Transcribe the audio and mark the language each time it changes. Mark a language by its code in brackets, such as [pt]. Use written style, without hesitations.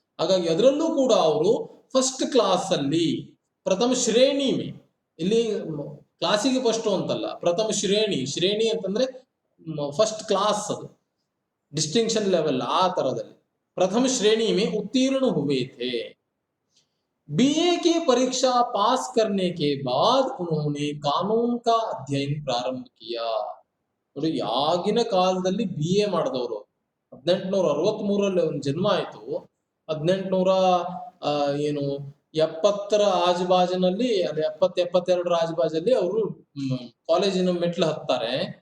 [kn] ಹಾಗಾಗಿ ಅದರಲ್ಲೂ ಕೂಡ ಅವರು ಫಸ್ಟ್ ಕ್ಲಾಸ್ ಅಲ್ಲಿ ಪ್ರಥಮ ಶ್ರೇಣಿ ಇಲ್ಲಿ ಕ್ಲಾಸಿಗೆ ಫಸ್ಟ್ ಅಂತಲ್ಲ, ಪ್ರಥಮ ಶ್ರೇಣಿ ಅಂತಂದ್ರೆ ಫಸ್ಟ್ ಕ್ಲಾಸ್, ಅದು [hi] डिस्टिंक्शन लेवल आ तरह प्रथम श्रेणी में उत्तीर्ण हुए थे। बीए की परीक्षा पास करने के बाद उन्होंने कानून का अध्ययन प्रारंभ किया। [kn] ನೋಡಿ ಆಗಿನ ಕಾಲದಲ್ಲಿ ಬಿ ಎ ಮಾಡಿದವರು 1863ರಲ್ಲಿ ಒಂದು ಜನ್ಮ ಆಯ್ತು. 1870ರ ಆಜುಬಾಜಿನಲ್ಲಿ, ಅದು 70-72ರ ಆಜುಬಾಜಲ್ಲಿ ಅವರು ಕಾಲೇಜಿನ ಮೆಟ್ಲು ಹತ್ತಾರೆ.